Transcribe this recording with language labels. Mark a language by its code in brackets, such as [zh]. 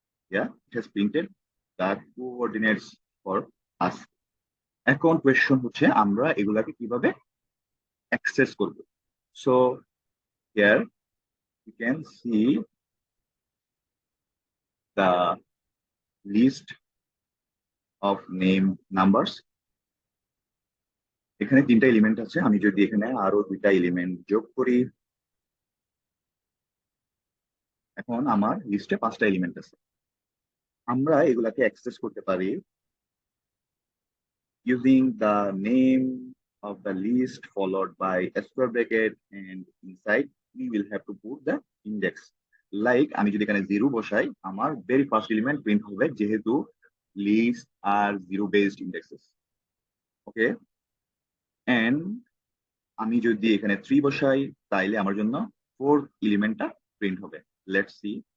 [en] Yeah, it has printed the coordinates for us. [bn] এখন question হচ্ছে আমরা এগুলাকে কিভাবে অ্যাক্সেস করব। [en] So here you can see the list of name numbers. [bn] এখানে 3টা এলিমেন্ট আছে। আমি যদি এখানে আরো 2টা এলিমেন্ট যোগ করি, এখন আমার লিস্টে 5টা এলিমেন্ট আছে। আমরা এগুলাকে অ্যাক্সেস করতে পারি [en] using the name of the list followed by a square bracket and inside we will have to put the index. [bn] Like আমি যদি এখানে 0 বসাই আমার ভেরি ফার্স্ট এলিমেন্ট প্রিন্ট হবে যেহেতু list আর 0 based indexes. Okay, and আমি যদি এখানে 3 বসাই তাইলে আমার জন্য ফোর্থ এলিমেন্টটা প্রিন্ট হবে। Let's see.